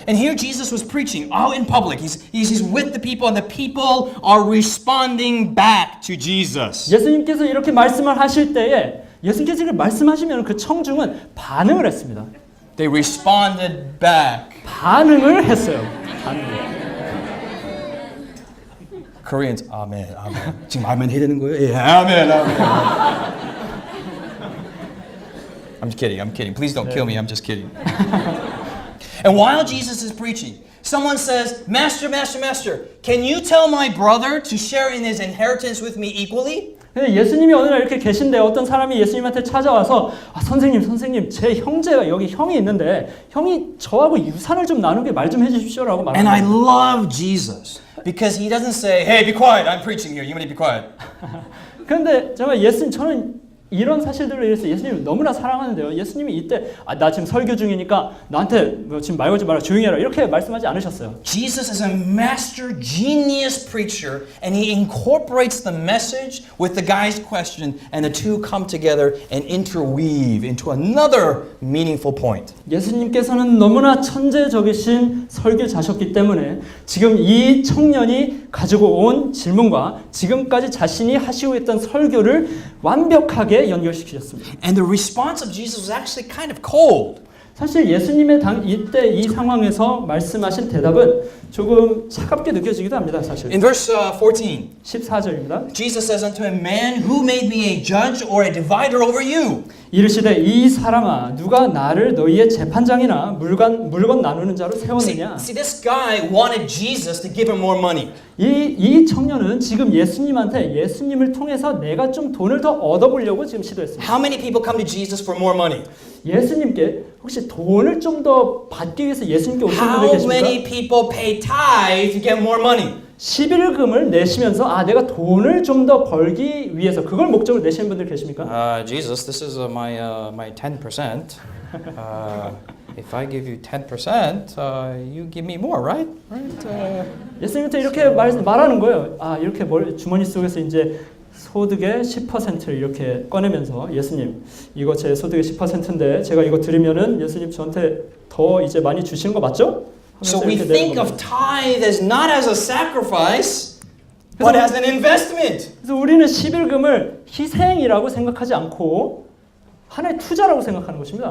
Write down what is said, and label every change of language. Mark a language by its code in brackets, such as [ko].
[en] And here Jesus was preaching out in public. He's with the people, and the people are responding back to Jesus. [ko] 예수님께서 이렇게 말씀을 하실 때에 예수님께서 이렇게 말씀하시면 그 청중은 반응을 했습니다. [en] They responded back. [ko] 반응을 했어요. 반응을. [en] Koreans, amen, amen. [ko] 지금 아멘 해야 되는 거예요? 예, 아멘, 아멘. [en] I'm kidding. Please don't kill me. I'm just kidding. And while Jesus is preaching, someone says, Master, can you tell my brother to share in his inheritance with me equally? [ko] 예수님이 어느 날 이렇게 계신데 어떤 사람이 예수님한테 찾아와서 선생님 제 형제가 여기 형이 있는데 형이 저하고 유산을 좀 나누게 말 좀 해주십시오라고 [en] And I [ko] 말합니다. [en] love Jesus because he doesn't say, hey, be quiet, I'm preaching here, you need to be quiet. [ko] 그런데 정말 저는 이런 사실들로 인해서 예수님을 너무나 사랑하는데요. 예수님이 이때 나 지금 설교 중이니까 나한테 뭐 지금 말 걸지 마라 조용히 해라 이렇게 말씀하지 않으셨어요. [en] Jesus is a master genius preacher and he incorporates the message with the guy's question and the two come together and interweave into another meaningful point. [ko] 예수님께서는 너무나 천재적이신 설교자셨기 때문에 지금 이 청년이 가지고 온 질문과 지금까지 자신이 하시고 있던 설교를 완벽하게 연결시키셨습니다. [en] And the response of Jesus was actually kind of cold. [ko] 사실 예수님의 이때 이 상황에서 말씀하신 대답은 조금 차갑게 느껴지기도 합니다. 사실. [en] In verse 14, [ko] 14절입니다. [en] Jesus says unto him, Man, who made me a judge or a divider over you? [ko] 이르시되 이 사람아 누가 나를 너희의 재판장이나 물건 나누는 자로 세웠느냐. [en] See, this guy wanted Jesus to give him more money. [ko] 이 청년은 지금 예수님을 통해서 내가 좀 돈을 더 얻어보려고 지금 시도했습니다. [en] How many people come to Jesus for more money? [ko] 예수님께 혹시 돈을 좀 더 받기 위해서 예수님께 오신 분들 [en] How [ko] 계십니까? [en] many people pay tithe to get more money? [ko] 11금을 내시면서 내가 돈을 좀 더 벌기 위해서 그걸 목적으로 내시는 분들 계십니까? [en] Jesus, this is my 10%. If I give you 10%, you give me more, right? [ko] 예수님한테 이렇게 말하는 거예요. 이렇게 주머니 속에서 이제 소득의 10%를 이렇게 꺼내면서 예수님, 이거 제 소득의 10%인데 제가 이거 드리면은 예수님 저한테 더 이제 많이 주시는 거 맞죠? [en] So we think of tithe as not as a sacrifice, but as an investment. [ko] 그래서 우리는 11금을 희생이라고 생각하지 않고 하나의 투자라고 생각하는 것입니다.